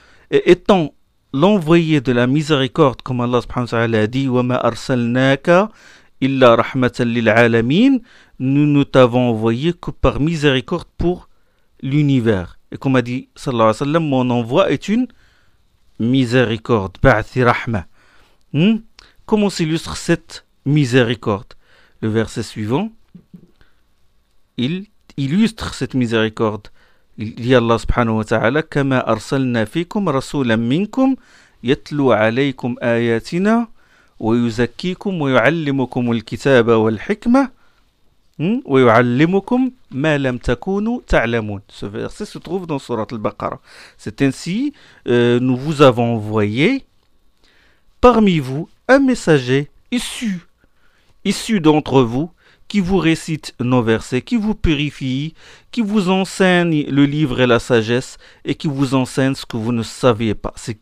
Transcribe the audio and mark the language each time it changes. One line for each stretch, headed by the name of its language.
French: Et étant l'envoyé de la miséricorde, comme Allah subhanahu wa ta'ala a dit,
Arabic: وَمَا أَرْسَلْنَاكَ إِلَّا رَحْمَةً لِلْعَالَمِينَ,
French: nous ne t'avons envoyé que par miséricorde pour l'univers. Et comme a dit sallallahu alayhi wa sallam, mon envoi est une miséricorde.
Arabic: بَعْثِ رَحْمَةً.
French: Comment s'illustre cette miséricorde? Le verset suivant, il illustre cette miséricorde. Il dit Allah subhanahu wa ta'ala,
Arabic: كَمَا أَرْسَلْنَا فِيكُمْ رَسُولًا مِنْكُمْ يَتْلُوْ عَلَيْكُمْ آيَاتِنَا وَيُزَكِّيكُمْ وَيُعَلِّمُكُمُ الْكِتَابَ وَالْحِكْمَةَ وَيُعَلِّمُكُمْ مَا لَمْ تَكُونُوا تَعْلَمُونَ.
French: Ce verset se trouve dans surat al-Baqarah. C'est ainsi, nous vous avons envoyé parmi vous un messager issu d'entre vous, qui vous récite nos versets, qui vous purifie, qui vous enseigne le livre et la sagesse, et qui vous enseigne ce que vous ne saviez pas.